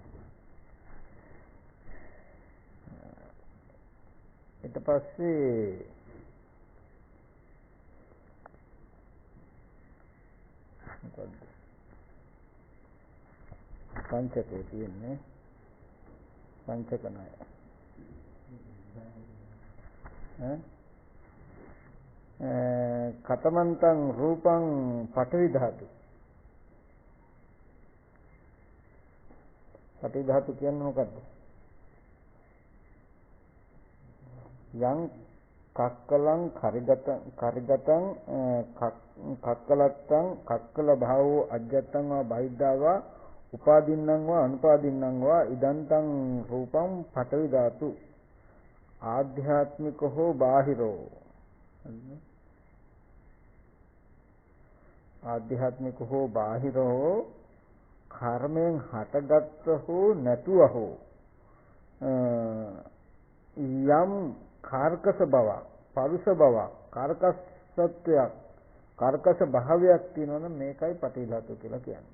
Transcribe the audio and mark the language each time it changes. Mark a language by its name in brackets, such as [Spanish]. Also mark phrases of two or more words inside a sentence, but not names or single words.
[Sinhala] ඊට පස්සේ පංචකේ තියෙන්නේ පංචක ණය. [Pali] කතමන්තං රූපං පඨවි ධාතු. [Sinhala] පඨවි ධාතු කියන්නේ මොකද්ද? [Pali] යං කක්කලං කරිගතං කක්කලත්තං කක්කල භාවෝ අජ්ජත්තං වා බහිද්ධා උපාදින්නම් වා අනුපාදින්නම් වා ඉදන්තං රූපං පඨවි ධාතු. [Sinhala] ආධ්‍යාත්මික හෝ බාහිරෝ ආධ්‍යාත්මික හෝ බාහිරෝ කර්මයෙන් හටගත් හෝ නැතුව හෝ යම් කාර්කස බවක් පරුෂ බවක් කාර්කස සත්‍යයක් කාර්කස භාවයක් තියෙනවනම් මේකයි පඨවි ධාතු කියලා කියන්නේ.